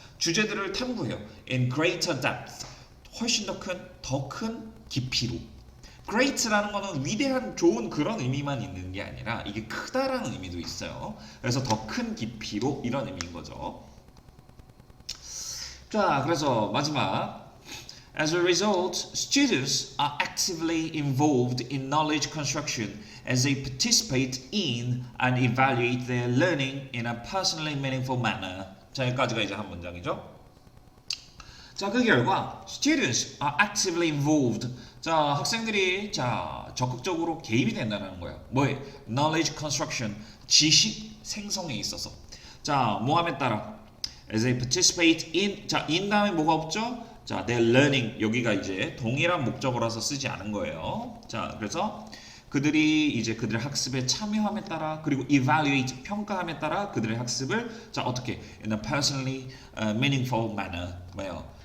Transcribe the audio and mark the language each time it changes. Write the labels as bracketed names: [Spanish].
[Korean] 주제들을 탐구해요. [English] in greater depth. [Korean] 훨씬 더 큰 깊이로. great라는 거는 위대한 좋은 그런 의미만 있는 게 아니라 이게 크다라는 의미도 있어요. 그래서 더 큰 깊이로 이런 의미인 거죠. 자, 그래서 마지막. [English] As a result, students are actively involved in knowledge construction as they participate in and evaluate their learning in a personally meaningful manner. [Korean] 자, 여기까지가 이제 한 문장이죠. 자, 그 결과 [English] students are actively involved. [Korean] 자, 학생들이 자, 적극적으로 개입이 된다는 거예요. 뭐에? [English] knowledge construction. [Korean] 지식 생성에 있어서. 자, 뭐함에 따라 [English] as they participate in. [Korean] 자, in 다음에 뭐가 없죠? [English] 자, their learning. [Korean] 여기가 이제 동일한 목적어라서 쓰지 않은 거예요. 자, 그래서 그들이 이제 그들의 학습에 참여함에 따라 그리고 evaluate 평가함에 따라 그들의 학습을 자, 어떻게 [English] in a personally meaningful manner. [Korean] 뭐예요?